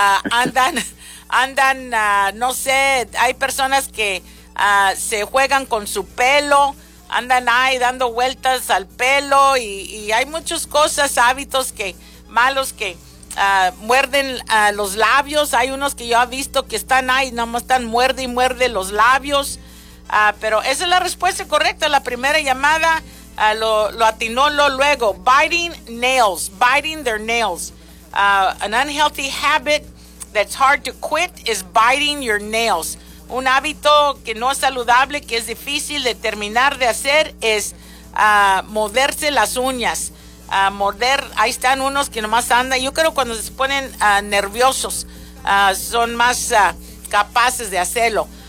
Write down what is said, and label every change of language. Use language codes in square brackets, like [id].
[es] Andan, no sé, hay personas que se juegan con su pelo, andan ahí dando vueltas al pelo, y hay muchas cosas, hábitos que malos que muerden los labios. Hay unos que yo he visto que están ahí, nomás están muerde y muerde los labios. Pero esa es la respuesta correcta. La primera llamada Lo atinó luego. [en] Biting nails. Biting their nails. An unhealthy habit that's hard to quit is biting your nails. [es] Un hábito que no es saludable, que es difícil de terminar de hacer, es morderse las uñas. Morder, ahí están unos que nomás andan. Yo creo cuando se ponen nerviosos, son más capaces de hacerlo.